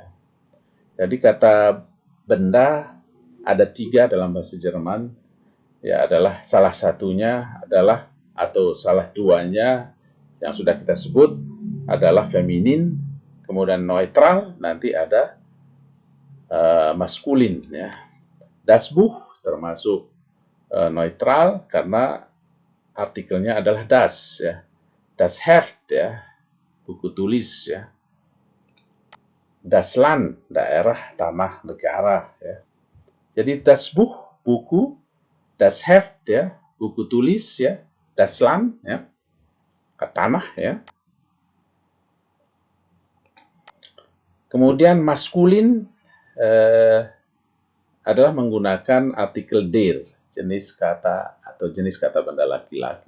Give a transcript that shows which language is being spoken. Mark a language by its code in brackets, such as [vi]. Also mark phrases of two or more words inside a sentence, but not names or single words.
[id] Jadi kata benda ada 3 dalam bahasa Jerman, ya, adalah salah satunya adalah, atau salah 2-nya yang sudah kita sebut adalah feminin, kemudian neutral, nanti ada maskulin, ya. [de] Das Buch [id] termasuk neutral karena artikelnya adalah das, ya. [de] Das Heft, [id] ya, buku tulis, ya. [de] Das Land, [id] daerah, tanah, negara, ya. Jadi [de] das Buch, [id] buku, [de] das Heft, [id] ya, buku tulis, ya, [de] das Land, [id] ya, tanah, ya. Kemudian maskulin adalah menggunakan artikel der, jenis kata atau jenis kata benda laki-laki.